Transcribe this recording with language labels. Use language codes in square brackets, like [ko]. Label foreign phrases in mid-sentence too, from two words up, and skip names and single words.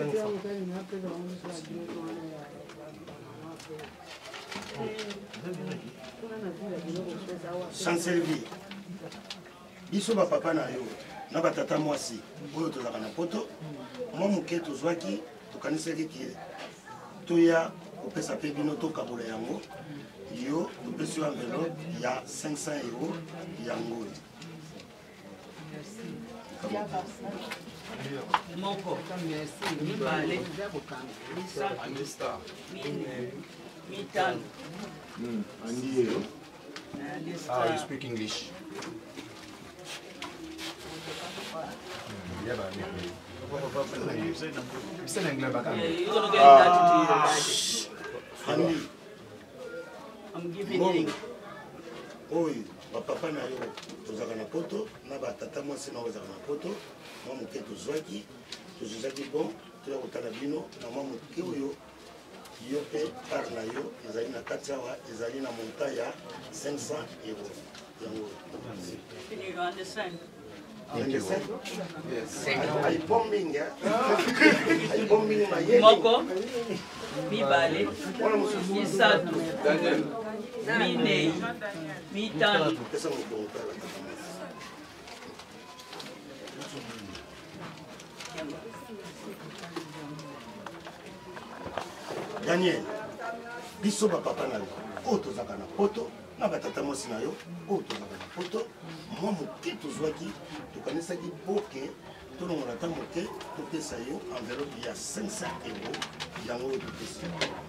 [ln] Chancellerie, biso ba papa na yo na batata mwasi oyo tozaka na poto, mwa moke tozwaki tokanisaki ki toya kopesa pe bino tokabola yango, yo topesi yo enveloppe ya 500 € yango. moko mibale misato mine mitano [en] Ah, you speak English. I'm giving you. [ln] Oyo bapapa na yo tozaka na poto na batata mwasi na ozaka na poto, mwa moke tozwaki bon toya kotala bino na mwa moke oyo yo pe par na yo ezali na kati awa ezali na montant ya 500 €. [en] Can you understand? [ln] Moko, mibale, misatu, minei, mitano. Daniel, biso papa na yo, oyo tozalaka na poto, na batata mwasi na yo, oyo tozalaka na poto, mwa moke tozwaki, tokanisaki boke, tolongola ta moke, topesa yo enveloppe ya 500 €, yango oyo topesa yo.